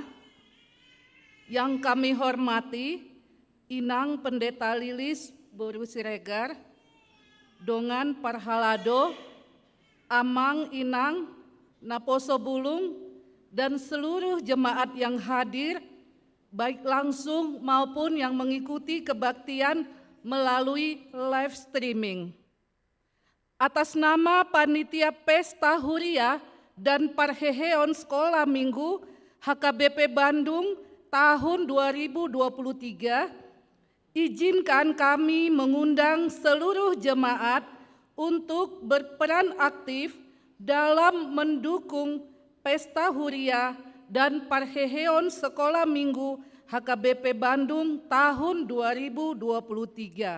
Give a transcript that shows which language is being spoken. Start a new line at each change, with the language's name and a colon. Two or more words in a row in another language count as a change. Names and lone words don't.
Indonesian: Yang kami hormati,
Batak Toba: Inang Pendeta Lilis Boru Siregar, Dongan Parhalado, Amang Inang Naposo Bulung,
Indonesian: dan seluruh jemaat yang hadir, baik langsung maupun yang mengikuti kebaktian melalui
English: live streaming.
Indonesian: Atas nama Panitia Pesta Huria dan Parheheon Sekolah Minggu HKBP Bandung tahun 2023, izinkan kami mengundang seluruh jemaat untuk berperan aktif dalam mendukung Pesta Huria dan Parheheon Sekolah Minggu HKBP Bandung tahun 2023.